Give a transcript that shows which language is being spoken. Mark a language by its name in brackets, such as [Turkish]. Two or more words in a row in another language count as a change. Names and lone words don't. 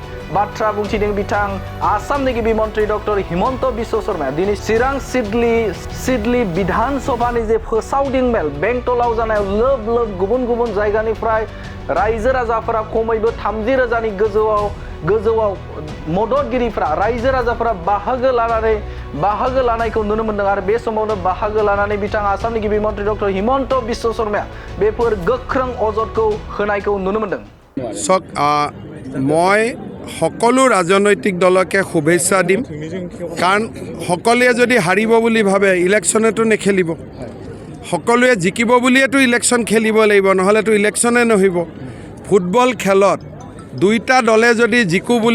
[Bodo] बाथ्रा बुंथिदों बिथां आसामनि गिबि मन्त्रि डक्टर हिमन्त बिश्व शर्माया दिनै चिरां सिडली विधान सभानि जे फोसावदिं मेल बेंटलाव जानायाव लोब लोब गुबुन गुबुन जायगानिफ्राय रायजो राजाफोरा खमैबो 30,000नि गोजौआव मददगिरिफ्रा रायजो राजाफोरा बाहागो लानायखौ नुनो मोन्दों आरो बे समावनो बाहागो लानानै बिथां आसामनि गिबि मन्त्रि डक्टर हिमन्त बिश्व शर्माया बेफोर गोख्रों अजदखौ होनायखौ नुनो मोन्दों [Assamese] চক মই সকলো ৰাজনৈতিক দলকে শুভেচ্ছা দিম কাৰণ সকলোৱে যদি হাৰিব বুলি ভাবে ইলেকশ্যনেতো নেখেলিব সকলোৱে জিকিব বুলিয়েতো ইলেকশ্যন খেলিব লাগিব নহ'লেতো ইলেকশ্যনে নহ'ব ফুটবল খেলত দুইটা দলে যদি জিকো বুলি